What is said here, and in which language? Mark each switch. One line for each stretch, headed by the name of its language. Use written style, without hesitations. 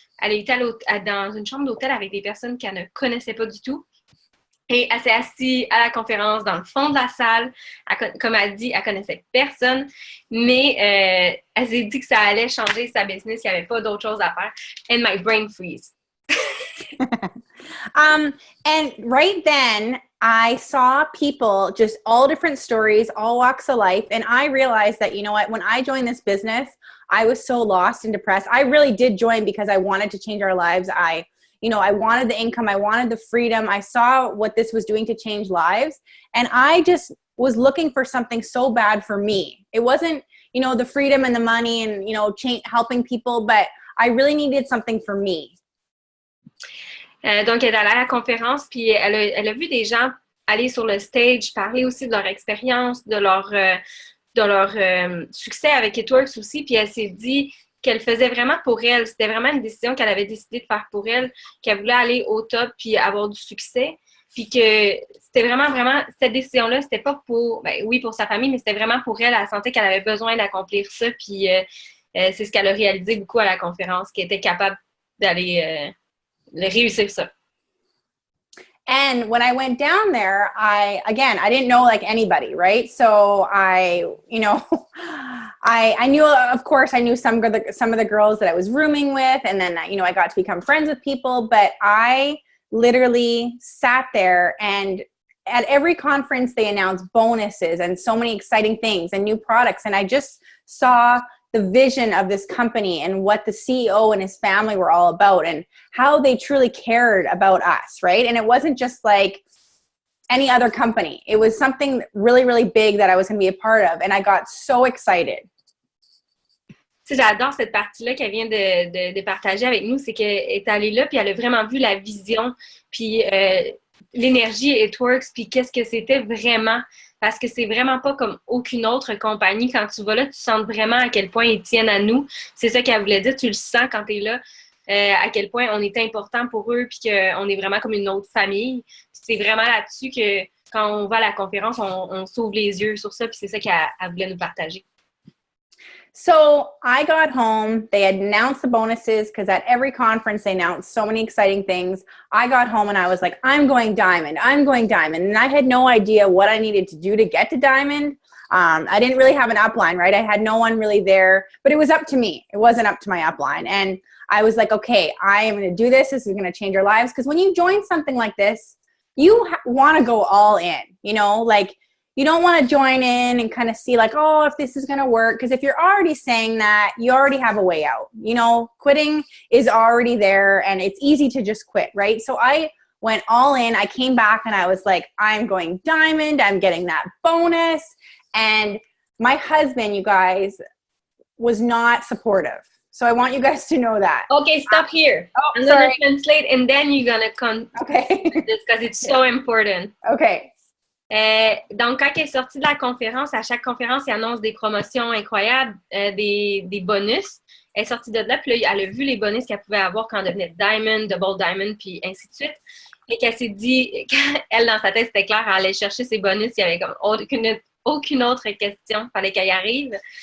French: Elle est allée dans une chambre d'hôtel avec des personnes qu'elle ne connaissait pas du tout. Et elle s'est assise à la conférence dans le fond de la salle. Comme elle dit, elle connaissait personne, mais elle s'est dit que ça allait changer sa business, il n'y avait pas d'autre chose à faire.
English: And my brain freeze. And right then, I saw people, just all different stories, all walks of life. And I realized that, you know what, when I joined this business, I was so lost and depressed. I really did join because I wanted to change our lives. I wanted the income. I wanted the freedom. I saw what this was doing to change lives. And I just was looking for something so bad for me. It wasn't, the freedom and the money and, helping people, but I really needed something for me.
French: Donc, elle est allée à la conférence, puis elle a vu des gens aller sur le stage, parler aussi de leur expérience, de leur succès avec Itworks aussi, puis elle s'est dit qu'elle faisait vraiment pour elle. C'était vraiment une décision qu'elle avait décidé de faire pour elle, qu'elle voulait aller au top puis avoir du succès, puis que c'était vraiment, cette décision-là, c'était pas pour, oui, pour sa famille, mais c'était vraiment pour elle. Elle sentait qu'elle avait besoin d'accomplir ça, puis c'est ce qu'elle a réalisé beaucoup à la conférence, qu'elle était capable d'aller réussir ça.
English: And when I went down there, I didn't know like anybody, right? So I knew, of course, I knew some of the girls that I was rooming with, and then, I got to become friends with people, but I literally sat there, and at every conference they announced bonuses and so many exciting things and new products. And I just saw the vision of this company and what the CEO and his family were all about and how they truly cared about us, right? And it wasn't just like any other company. It was something really, really big that I was going to be a part of. And I got so excited.
French: Tu sais, j'adore cette partie-là qu'elle vient de partager avec nous, c'est qu'elle est allée là, puis elle a vraiment vu la vision, puis l'énergie Itworks, puis qu'est-ce que c'était vraiment. Parce que c'est vraiment pas comme aucune autre compagnie. Quand tu vas là, tu sens vraiment à quel point ils tiennent à nous. C'est ça qu'elle voulait dire. Tu le sens quand tu es là, à quel point on est important pour eux puis qu'on est vraiment comme une autre famille. C'est vraiment là-dessus que quand on va à la conférence, on s'ouvre les yeux sur ça puis c'est ça qu'elle voulait nous partager.
English: So I got home. They had announced the bonuses because at every conference they announced so many exciting things. I got home and I was like, I'm going diamond. I'm going diamond. And I had no idea what I needed to do to get to diamond. I didn't really have an upline, right? I had no one really there, but it was up to me. It wasn't up to my upline. And I was like, okay, I am going to do this. This is going to change our lives. Because when you join something like this, you want to go all in, like, you don't want to join in and kind of see like, oh, if this is going to work. Because if you're already saying that, you already have a way out. Quitting is already there and it's easy to just quit, right? So I went all in. I came back and I was like, I'm going diamond. I'm getting that bonus. And my husband, you guys, was not supportive. So I want you guys to know that. Okay, stop here. I'm going to translate and then you're going to come okay. this because it's so important. Okay.
French: Donc, quand elle est sortie de la conférence, à chaque conférence, il annonce des promotions incroyables, des bonus. Elle est sortie de là, puis là, elle a vu les bonus qu'elle pouvait avoir quand elle devenait Diamond, Double Diamond, puis ainsi de suite. Et qu'elle s'est dit, elle, dans sa tête, c'était clair, elle allait chercher ses bonus, il n'y avait comme aucune autre question, il fallait qu'elle y arrive.